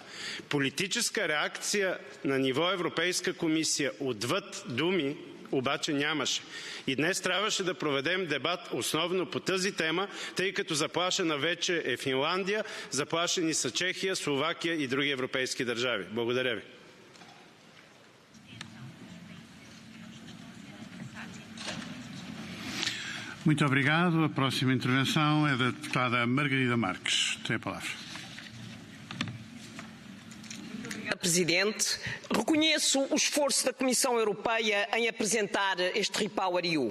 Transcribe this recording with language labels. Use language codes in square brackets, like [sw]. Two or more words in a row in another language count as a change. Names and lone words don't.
[bg] Политическа реакция на ниво Европейска комисия отвъд думи обаче нямаше. И днес трябваше да проведем дебат основно по тази тема, тъй като заплашена вече е Финландия, заплашени са Чехия, Словакия и други европейски държави. Благодаря ви. [pt] Muito obrigado. A próxima intervenção é da deputada Margarida Marques. Tem a palavra. Presidente, reconheço o esforço da Comissão Europeia em apresentar este REPowerEU.